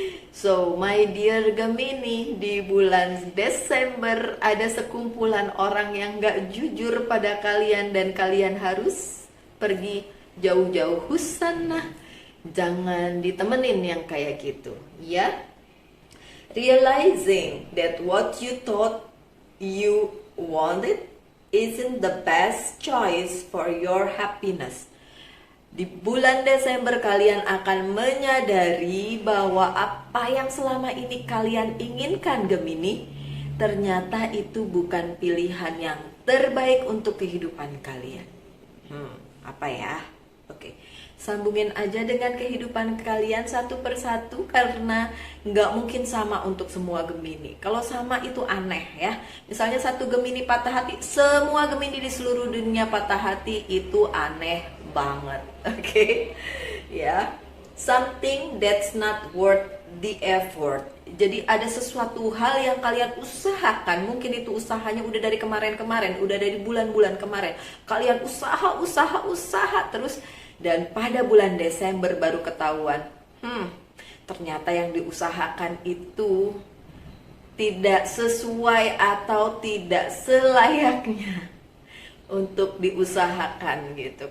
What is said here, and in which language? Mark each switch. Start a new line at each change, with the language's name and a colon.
English: So my dear
Indonesian: Gemini, di bulan Desember ada sekumpulan orang yang gak jujur pada kalian dan kalian harus pergi jauh-jauh sana. Jangan ditemenin yang kayak gitu ya.
English: Realizing that what you thought you wanted isn't the best choice for your happiness.
Indonesian: Di bulan Desember kalian akan menyadari bahwa apa yang selama ini kalian inginkan Gemini, ternyata itu bukan pilihan yang terbaik untuk kehidupan kalian. Apa ya? Oke, sambungin aja dengan kehidupan kalian satu persatu karena nggak mungkin sama untuk semua Gemini. Kalau sama itu aneh ya. Misalnya satu Gemini patah hati, semua Gemini di seluruh dunia patah hati, itu aneh banget. Oke? Ya.
English: Something that's not worth the effort.
Indonesian: Jadi ada sesuatu hal yang kalian usahakan, mungkin itu usahanya udah dari kemarin-kemarin, udah dari bulan-bulan kemarin. Kalian usaha terus dan pada bulan Desember baru ketahuan, ternyata yang diusahakan itu tidak sesuai atau tidak selayaknya untuk diusahakan gitu.